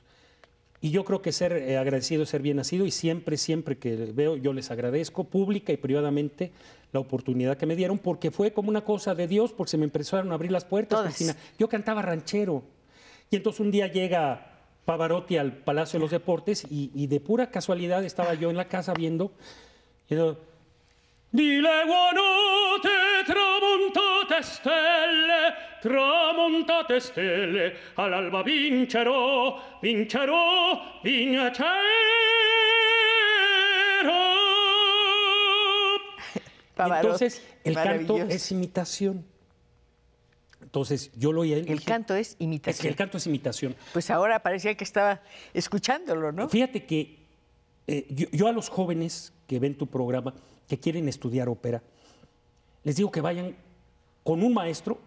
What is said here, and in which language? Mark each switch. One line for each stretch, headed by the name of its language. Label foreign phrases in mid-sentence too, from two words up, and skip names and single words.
Spanish: Y yo creo que ser agradecido es ser bien nacido y siempre que veo yo les agradezco pública y privadamente la oportunidad que me dieron porque fue como una cosa de Dios porque se me empezaron a abrir las puertas. Todas. Cristina. Yo cantaba ranchero y entonces un día llega Pavarotti al Palacio de los Deportes y de pura casualidad estaba yo en la casa viendo y yo,
Italian: Dile buonanotte, tramontate stelle, all'alba vincerò, vincerò.
Spanish: Pavarotti, entonces el canto maravilloso. es imitación. Entonces yo lo oía a él y El dije, canto es es que imitación. el canto es imitación. Pues ahora parecía que estaba escuchándolo, ¿no? Fíjate que yo a los jóvenes que ven tu programa, que quieren estudiar ópera, les digo que vayan con un maestro.